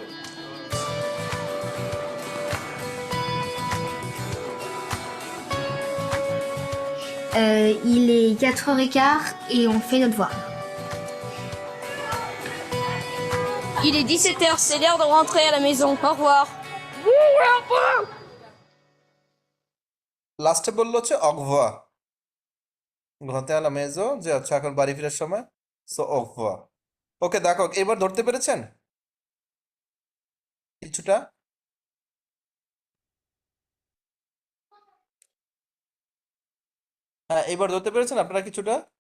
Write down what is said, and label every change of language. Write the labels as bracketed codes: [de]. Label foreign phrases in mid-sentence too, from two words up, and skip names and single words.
[fr] Il est 4 h 15 et on fait notre devoir. Il est 17h, c'est l'heure de rentrer à la maison. Au revoir. [bn] লাস্টে বললো হচ্ছে অগভা, [fr] rentrer à la maison, [bn] যে আচ্ছা এখন বাড়ি ফেরার সময়। সো অগভা। ওকে দেখো, এবার ধরতে পেরেছেন কিছুটা? হ্যাঁ, এবার ধরতে পেরেছেন আপনারা কিছুটা?